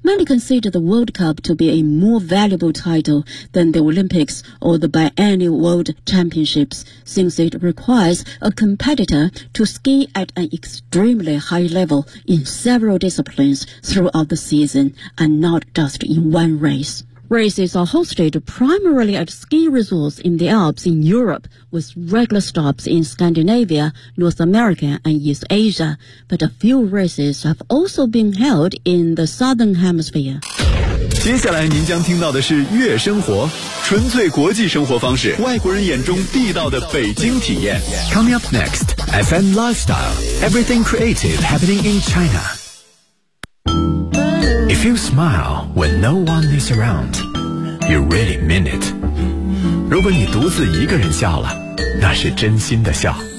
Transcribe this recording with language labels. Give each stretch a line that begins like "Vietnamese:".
English: Many consider the World Cup to be a more valuable title than the Olympics or the biennial World Championships, since it requires a competitor to ski at an extremely high level in several disciplines throughout the season and not just in one race. Races are hosted primarily at ski resorts in the Alps in Europe, with regular stops in Scandinavia, North America, and East Asia. But a few races have also been held in the Southern Hemisphere.
Chinese: 接下来您将听到的是月生活，纯粹国际生活方式，外国人眼中地道的北京体验。
English: Coming up next, FM Lifestyle, everything creative happening in China. If you smile when no one is around, you really mean it.
Chinese: 如果你独自一个人笑了，那是真心的笑。